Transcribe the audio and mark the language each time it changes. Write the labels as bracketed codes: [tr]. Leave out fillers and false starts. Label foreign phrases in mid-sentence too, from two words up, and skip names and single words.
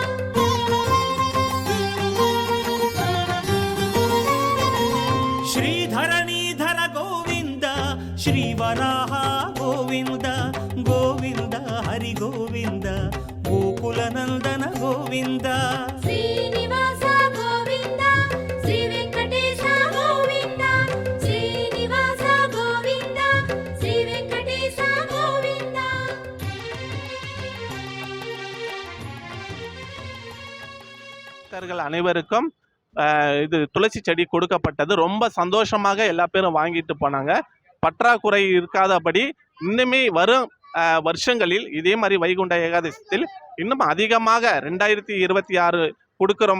[te] శ్రీధరణీధర గోవింద శ్రీవరాహ గోవింద గోవింద హరి గోవింద గోకుల నందన గోవింద శ్రీనివాస గోవింద శ్రీ వెంకటేశ గోవింద శ్రీనివాస గోవింద శ్రీ వెంకటేశ గోవింద [ta] பக்தர்கள் அனைவருக்கும் இது துளசி செடி கொடுக்கப்பட்டது. ரொம்ப சந்தோஷமாக எல்லா பேரும் வாங்கிட்டு போனாங்க. பற்றாக்குறை இருக்காதபடி இன்னுமே வரும் வருஷங்களில் இதே மாதிரி வைகுண்ட ஏகாதசத்தில் இன்னும் அதிகமாக 2026 கொடுக்குறோம்.